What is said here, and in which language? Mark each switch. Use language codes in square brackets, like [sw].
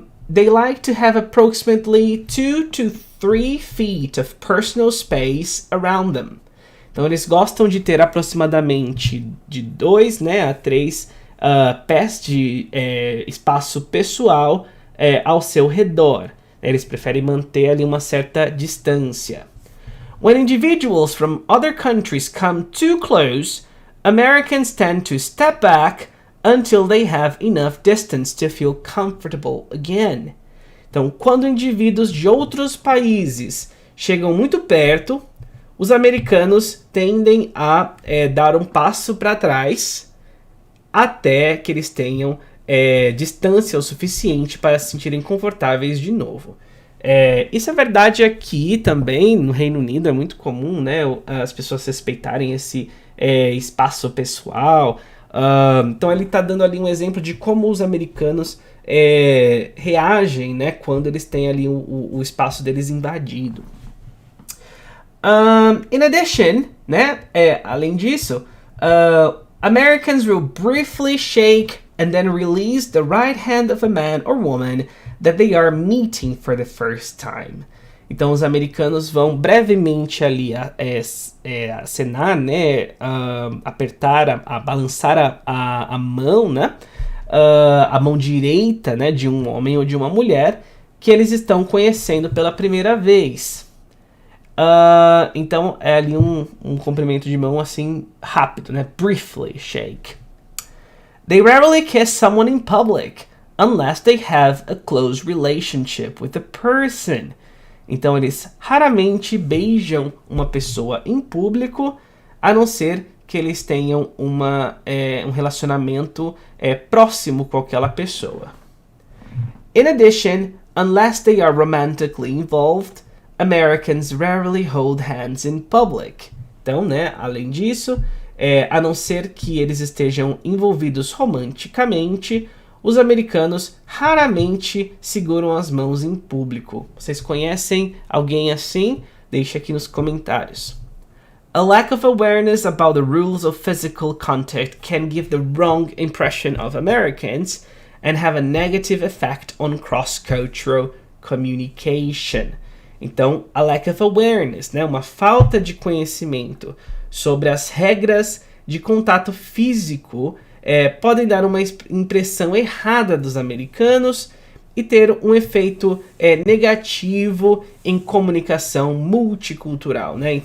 [en] They like to have approximately 2 to 3 feet of personal space around them. [pt] Então, eles gostam de ter aproximadamente de 2, né, a 3 pés de espaço pessoal ao seu redor. Eles preferem manter ali uma certa distância. [en] When individuals from other countries come too close, Americans tend to step back until they have enough distance to feel comfortable again. [pt] Então, quando indivíduos de outros países chegam muito perto, os americanos tendem a dar um passo para trás até que eles tenham distância o suficiente para se sentirem confortáveis de novo. Isso é verdade aqui também, no Reino Unido é muito comum, né, as pessoas respeitarem esse espaço pessoal. Então ele está dando ali um exemplo de como os americanos reagem, né, quando eles têm ali o espaço deles invadido. [en] In addition, [pt] né, além disso, [en] Americans will briefly shake and then release the right hand of a man or woman that they are meeting for the first time. [pt] Então os americanos vão brevemente ali acenar, né, apertar, balançar a mão, né, a mão direita, né, de um homem ou de uma mulher que eles estão conhecendo pela primeira vez. Então é ali um cumprimento de mão assim rápido, né, [en] briefly shake. They rarely kiss someone in public unless they have a close relationship with the person. [pt] Então eles raramente beijam uma pessoa em público, a não ser que eles tenham um relacionamento próximo com aquela pessoa. [en] In addition, unless they are romantically involved, Americans rarely hold hands in public. [pt] Então, né, além disso, a não ser que eles estejam envolvidos romanticamente, os americanos raramente seguram as mãos em público. Vocês conhecem alguém assim? Deixe aqui nos comentários. [en] A lack of awareness about the rules of physical contact can give the wrong impression of Americans and have a negative effect on cross-cultural communication. [pt] Então, [en] a lack of awareness, [pt] né, uma falta de conhecimento sobre as regras de contato físico podem dar uma impressão errada dos americanos e ter um efeito negativo em comunicação multicultural, né?